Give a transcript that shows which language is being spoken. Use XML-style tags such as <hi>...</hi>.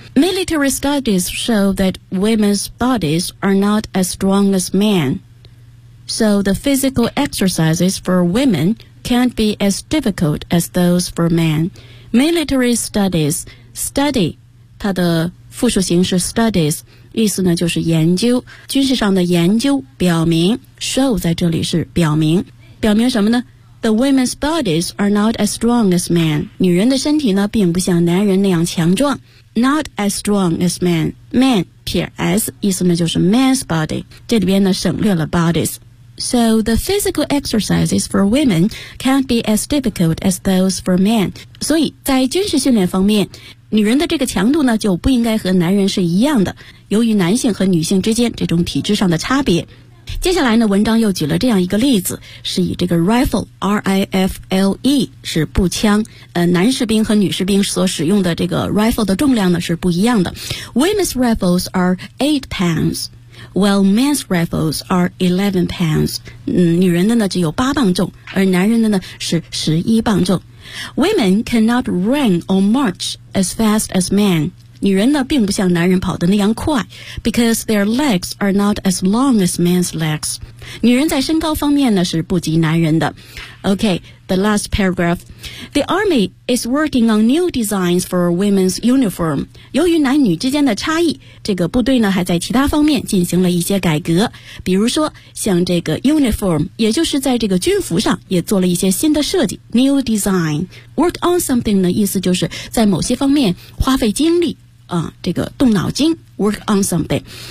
<en>Military studies show that women's bodies are not as strong as men, so the physical exercises for womencan't be as difficult as those for men. Military studies, study,</en> <zh>它的复数形式 studies, 意思呢就是研究，军事上的研究表明， show 在这里是表明，表明什么呢？</zh> <en>The women's bodies are not as strong as men.</en> <zh>女人的身体呢并不像男人那样强壮。</zh> <en>Not as strong as men. Man, 撇 s,</en> <zh>意思呢就是</zh> <en>man's body.</en> <zh>这里边呢省略了 bodies.</zh> <en>So the physical exercises for women can't be as difficult as those for men.</en> <zh>所以在军事训练方面，女人的这个强度呢就不应该和男人是一样的，由于男性和女性之间这种体质上的差别。接下来呢文章又举了这样一个例子，是以这个 rifle, R-I-F-L-E, 是步枪，男士兵和女士兵所使用的这个 rifle 的重量呢是不一样的。</zh> <en>Women's rifles are 8 pounds. while men's rifles are 11 pounds.</en> <zh>女人的呢只有8磅重，而男人的呢是11磅重。</zh> <en>Women cannot run or march as fast as men.</en> <zh>女人呢并不像男人跑得那样快</zh> <en>because their legs are not as long as men's legs.</en> <zh>女人在身高方面呢是不及男人的。</zh> <en>Okay, the last paragraph. The army is working on new designs for women's uniform.</en> <zh>由于男女之间的差异，这个部队呢还在其他方面进行了一些改革。比如说像这个 uniform, 也就是在这个军服上也做了一些新的设计。</zh> <en>New design. Work on something</en> <zh>的意思就是在某些方面花费精力啊，这个动脑筋。Work on something.</zh>